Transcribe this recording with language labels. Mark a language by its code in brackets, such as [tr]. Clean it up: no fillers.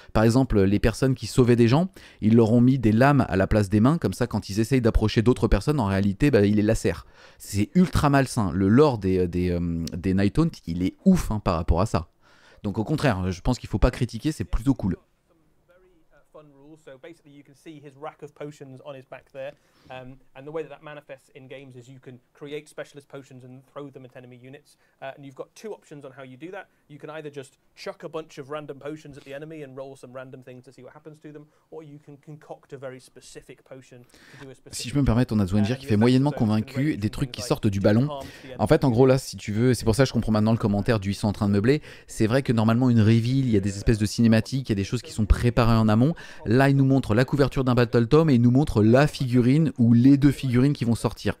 [fr] Par exemple les personnes qui sauvaient des gens, ils leur ont mis des lames à la place des mains, comme ça quand ils essayent d'approcher d'autres personnes, en réalité ils les lacèrent. C'est ultra malsain, le lore des Nighthaunt il est ouf hein, par rapport à ça. Donc au contraire, je pense qu'il faut pas critiquer, c'est plutôt cool. [en] So basically you can see his rack of potions on his back there, and the way that manifests in games is you can create specialist potions and throw them at enemy units, and you've got two options on how you do that. You can either just chuck a bunch of random potions at the enemy and roll some random things to see what happens to them, or you can concoct a very specific potion to do a specific... [fr] Si je peux me permettre, on a Zwengir qui fait moyennement convaincu des trucs qui sortent du ballon. En fait, en gros là, si tu veux, c'est pour ça que je comprends maintenant le commentaire du ils sont en train de meubler. C'est vrai que normalement une reveal, il y a des espèces de cinématiques, il y a des choses qui sont préparées en amont. Là, il nous montre la couverture d'un Battle Tome et il nous montre la figurine ou les deux figurines qui vont sortir.